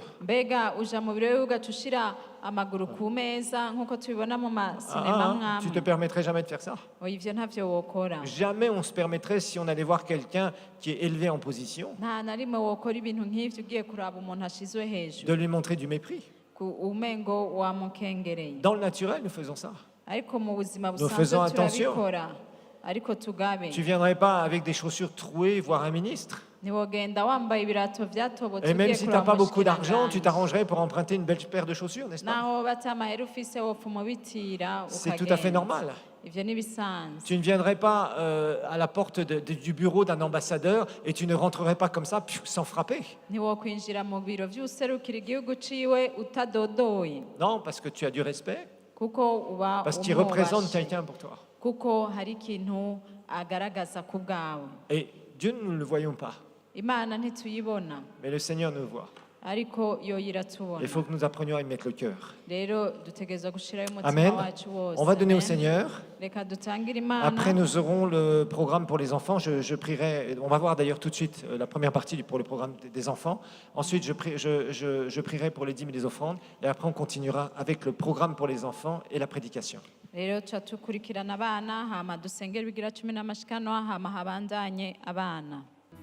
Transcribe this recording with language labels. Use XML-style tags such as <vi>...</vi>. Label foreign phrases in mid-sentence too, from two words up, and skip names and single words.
<rn>mbega uja mu biro wiwe ugaca ushira amaguru ku meza nk'uko tubibona mu masinema</rn> <fr>Tu te</fr> <rn>mwamwe?</rn> <fr>permettrais jamais de faire ça?</fr> <rn>Oya, ivyo ntavyo wokora.</rn> <fr>Jamais on se permettrait si on allait voir quelqu'un qui est élevé en position</fr> <rn>Nta na rimwe wokora ibintu nk'ivyo ugiye kuraba umuntu ashizwe</rn> <fr>de</fr> <rn>hejuru,</rn> <fr>lui montrer du mépris.</fr> <rn>umengo wamukengereye.</rn> <fr>Dans le naturel, nous faisons ça.</fr> <rn>Ariko mu buzima</rn> <fr>Nous faisons</fr> <rn>busanzwe</rn> <fr>attention.</fr> <rn>turabikora, ariko tugabe.</rn> <fr>Tu viendrais pas avec des chaussures trouées voir un ministre.</fr> <rn>Ntiwogenda wambaye ibirato vyatobotse</rn> <fr>Et même</fr> <rn>ugiye</rn> <fr>si tu</fr> <rn>kuraba</rn> <fr>n'as pas beaucoup d'argent, tu</fr> <rn>umushikiranganji.</rn> <fr>t'arrangerais pour emprunter une belle paire de chaussures, n'est-ce pas?</fr> <rn>naho bata amahera ufise wopfuma ubitira</rn> <fr>C'est tout à fait</fr> <rn>ukagenda.</rn> <fr>normal.</fr> <rn>Ivyo ni bisanzwe.</rn> <fr>Tu ne viendrais pas à la porte du bureau d'un ambassadeur et tu ne rentrerais pas comme ça, sans frapper.</fr> <rn>Ntiwokwinjira mu biro vy'userukira igihugu ciwe utadodoye,</rn> <fr>Non, parce que tu as du respect,</fr> <rn>kuko uba</rn> <fr>parce qu'il représente</fr> <rn>umwubashe,</rn> <fr>quelqu'un pour toi.</fr> <rn>kuko hari ikintu agaragaza ku bwawe.</rn> <fr>Et Dieu, nous ne le voyons pas,</fr> <rn>Imana ntituyibona,</rn> <fr>mais le Seigneur nous voit.</fr> <rn>ariko yo iratubona.</rn> <fr>Il faut que nous apprenions à y mettre le cœur.</fr> <rn>Rero dutegerezwa gushirayo Amen. umutima wacu wose.</rn> <fr>On va donner au Amen. Seigneur.</fr> <rn>Reka dutangire Imana.</rn> <fr>Après, nous aurons le programme pour les enfants. Je prierai. On va voir d'ailleurs tout de suite la première partie pour le programme des enfants. Ensuite, je prierai pour les dîmes et les offrandes. Et après, on continuera avec le programme pour les enfants et la prédication.</fr> <rn>Rero tuca tukurikirana abana hama dusengera ibigira 10 n'amashikano hama habandanye abana.</rn>